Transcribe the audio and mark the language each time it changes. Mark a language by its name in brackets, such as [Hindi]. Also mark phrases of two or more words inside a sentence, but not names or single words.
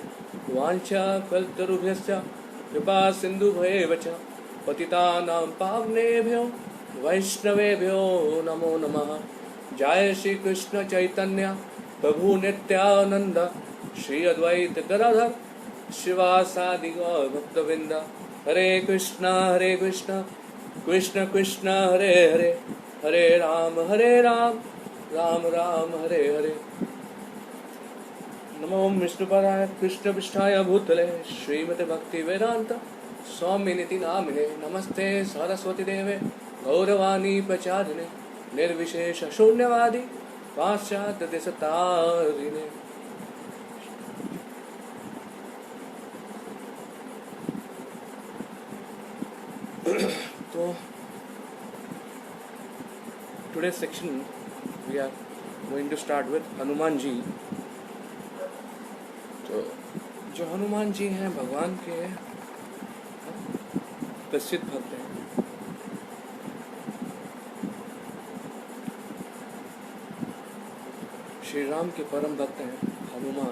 [Sanskrit] वाञ्छा कल्पतरुभ्यश्च कृपा सिन्धुभ्येव च पतितानां पावनेभ्यो वैष्णवेभ्यो नमो नमः. जय श्री कृष्ण चैतन्य प्रभु नित्यानंद श्री अद्वैत गदाधर शिवासादि गौर भक्तवृंद. हरे कृष्ण कृष्ण कृष्ण हरे हरे हरे राम राम राम हरे हरे. नमो विष्णुपदाय कृष्णपृष्ठाय भूतले श्रीमते भक्ति वेदांत स्वामिनिति नामिने. नमस्ते सरस्वती देवे गौरवाणी प्रचारिणे निर्विशेष शून्यवादी पाश्चात्य देशतारिणे. [English] तो today's section we are going to start with हनुमान जी. [Hindi] तो जो हनुमान जी हैं भगवान के प्रसिद्ध भक्त हैं. श्री राम के परम भक्त हैं हनुमान.